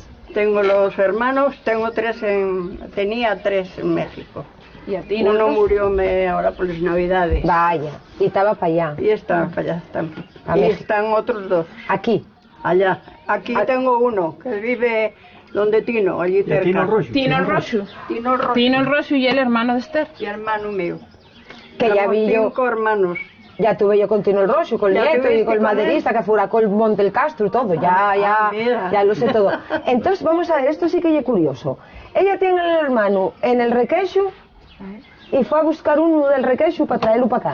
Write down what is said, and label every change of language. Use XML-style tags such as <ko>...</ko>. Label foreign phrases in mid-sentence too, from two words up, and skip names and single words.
<es>Tengo los hermanos, tenía tres en México. Y a ti, Uno murió ahora por las Navidades. Vaya, y estaba para allá. Y está, para allá están. A Y México. están otros dos. Aquí. Allá. Aquí tengo uno que vive donde Tino, allí cerca. Tino Roxo. Tino Rosu. Tino Roxo. Tino Rosu y el hermano de Esther. Y hermano mío. Que ya Éramos vi yo. 5 hermanos. Ya tuve yo con Tino el Rosso, con el Ya nieto y tuviste con el con maderista que fuera con el Monte del Castro y todo. mira. Ya lo sé todo. Entonces, vamos a ver, esto sí que es curioso. Ella tiene el hermano en el Requeixo y fue a buscar uno del Requeixo para traerlo para</es>